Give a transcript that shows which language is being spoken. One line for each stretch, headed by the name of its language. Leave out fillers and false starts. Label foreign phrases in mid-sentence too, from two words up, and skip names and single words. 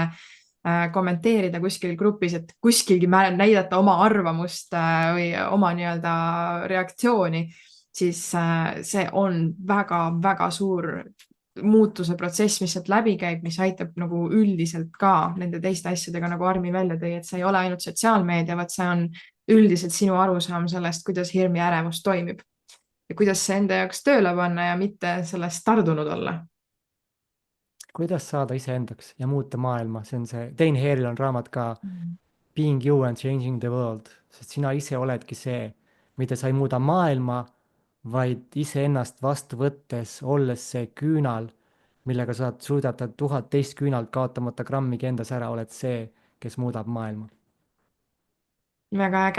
Estonian: kommenteerida kuskil grupis, et kuskilgi näidata oma arvamust või oma nii-öelda reaktsiooni, siis see on väga-väga suur muutuse protsess, mis sealt läbi käib, mis aitab nagu üldiselt ka nende teiste asjadega, nagu Armi välja tõi, et see ei ole ainult sotsiaalmeedia, vaid see on üldiselt sinu arusaam sellest, kuidas hirm ja ärevus toimib ja kuidas see enda jaoks tööle panna ja mitte sellest tardunud olla. Kuidas saada iseendaks ja muuta maailma, see on see, Dane Hareil on raamat ka Being you and changing the world, sest sina ise oledki see, mida sa ei muuda maailma, vaid iseennast vastu võttes, olles see küünal, millega sa suudad 1000 teist küünalt kaotamata grammigi endas ära, oled see, kes muudab maailma. Väga äge.